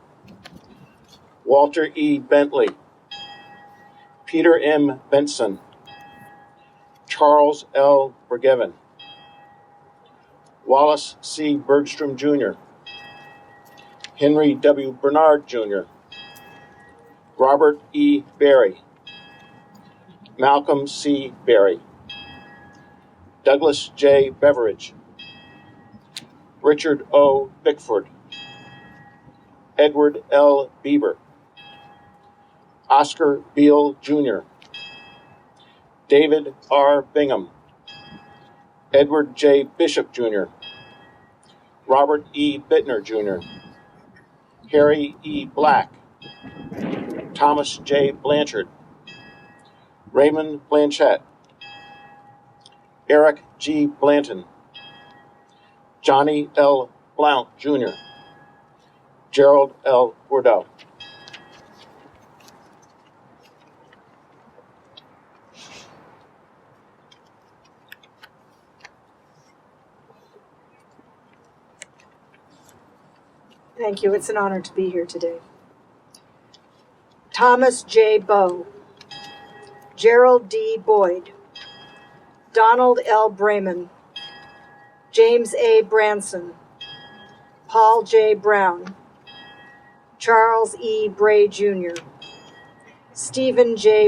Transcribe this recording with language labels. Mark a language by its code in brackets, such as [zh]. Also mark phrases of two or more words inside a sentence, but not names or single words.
[en] Walter E. Bentley, Peter M. Benson, Charles L. Bergevin, Wallace C. Bergstrom Jr., Henry W. Bernard Jr., Robert E. Berry, Malcolm C. Berry, Douglas J. Beveridge, Richard O. Bickford, Edward L. Bieber, Oscar Beale Jr., David R. Bingham, Edward J. Bishop Jr., Robert E. Bittner Jr., Harry E. Black, Thomas J. Blanchard, Raymond Blanchette, Eric G. Blanton, Johnny L. Blount Jr., Gerald L. Bordeaux. Thank you. It's an honor to be here today. Thomas J. Bowe, Gerald D. Boyd, Donald L. Brayman, James A. Branson, Paul J. Brown, Charles E. Bray Jr., Stephen J.